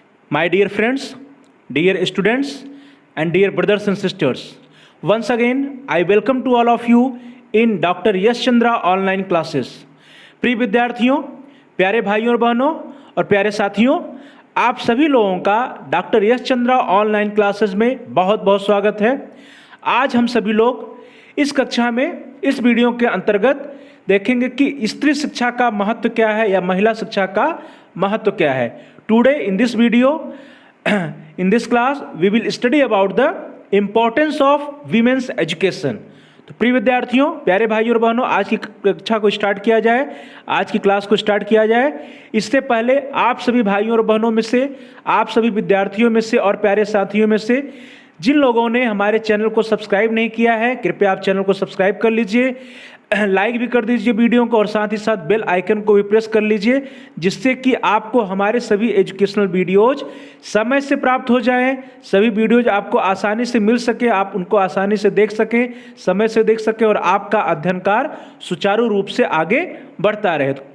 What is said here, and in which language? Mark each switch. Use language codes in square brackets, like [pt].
[en] My dear friends, dear students, and dear brothers and sisters, once again I welcome to all of you in Dr. Yash Chandra online classes. [hi] प्रिय विद्यार्थियों, प्यारे भाइयों और बहनों और प्यारे साथियों, आप सभी लोगों का डॉक्टर यश चंद्रा ऑनलाइन क्लासेस में बहुत बहुत स्वागत है। आज हम सभी लोग इस कक्षा में इस वीडियो के अंतर्गत देखेंगे कि स्त्री शिक्षा का महत्व क्या है या महिला शिक्षा का महत्व क्या है। [en] Today in this video in this class we will study about the importance of women's education। [hi] तो प्रिय विद्यार्थियों, प्यारे भाइयों और बहनों, आज की कक्षा को स्टार्ट किया जाए, आज की क्लास को स्टार्ट किया जाए। इससे पहले आप सभी भाइयों और बहनों में से, आप सभी विद्यार्थियों में से और प्यारे साथियों में से जिन लोगों ने हमारे चैनल को सब्सक्राइब नहीं किया है, कृपया आप चैनल को सब्सक्राइब कर लीजिए, लाइक भी कर दीजिए वीडियो को और साथ ही साथ बेल आइकन को भी प्रेस कर लीजिए, जिससे कि आपको हमारे सभी एजुकेशनल वीडियोज समय से प्राप्त हो जाएं, सभी वीडियोज आपको आसानी से मिल सके, आप उनको आसानी से देख सकें, समय से देख सकें और आपका अध्ययन कार्य सुचारू रूप से आगे बढ़ता रहे।